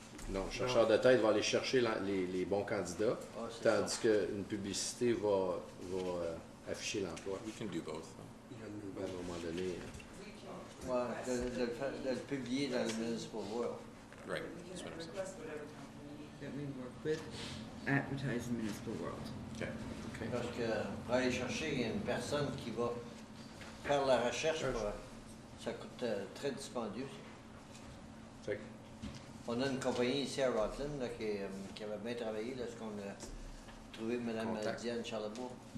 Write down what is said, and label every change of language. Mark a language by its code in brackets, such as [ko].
[fr] Non, le chercheur de tête va aller chercher les bons candidats, Ah, c'est tandis ça. qu'une publicité va afficher l'emploi. [en] We can do both. [fr] À un moment donné. Ouais, de le publier dans le Municipal World. [en] Right. That's what I'm saying. That we work with, advertise in Municipal World. Okay. [fr] Parce que pour aller chercher une personne qui va faire la recherche, ça coûte très dispendieux. Fait que- On a une compagnie ici à Rockland là, qui avait bien travaillé lorsqu'on a trouvé Mme Contact. Diane Charlebois.